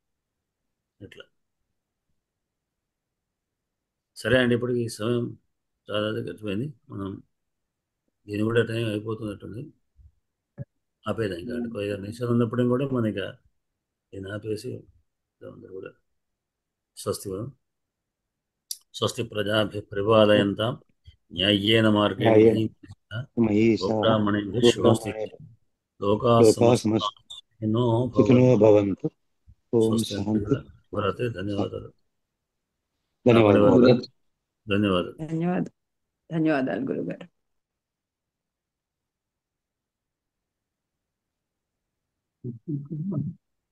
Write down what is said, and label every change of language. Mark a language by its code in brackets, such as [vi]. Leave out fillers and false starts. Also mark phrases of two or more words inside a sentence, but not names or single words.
[te] ఇట్లా సరే అండి. ఇప్పుడు ఈ సమయం చాలా గడిచిపోయింది. మనం దీని కూడా టైం అయిపోతున్నట్టుంది. ఆపేదాం ఇంకా. అంటే 5 నిమిషాలు ఉన్నప్పుడు కూడా మనకి దీన్ని ఆపేసి అందరూ కూడా స్వస్తి వదం. [sa] స్వస్తి ప్రజాభ్య పరిపాలయంతాం న్యాయ్యేన మార్గేణ న్యాయేన మహీం మయీ సహ గోబ్రాహ్మణేభ్యः శుభమస్తు. గోబ్రాహ్మణేభ్యः లోకాः లోకాः సమస్తాः సమస్తాः సుఖినో సుఖినో భవంతు. భవంతు. ఓం స్వస్తి శాంతి. [te] శుభరాత్రి. ధన్యవాదాలు. ధన్యవాదాలు. కాపాడేవారు. ధన్యవాదాలు. ధన్యవాదాలు గురుగారు. గుడ్.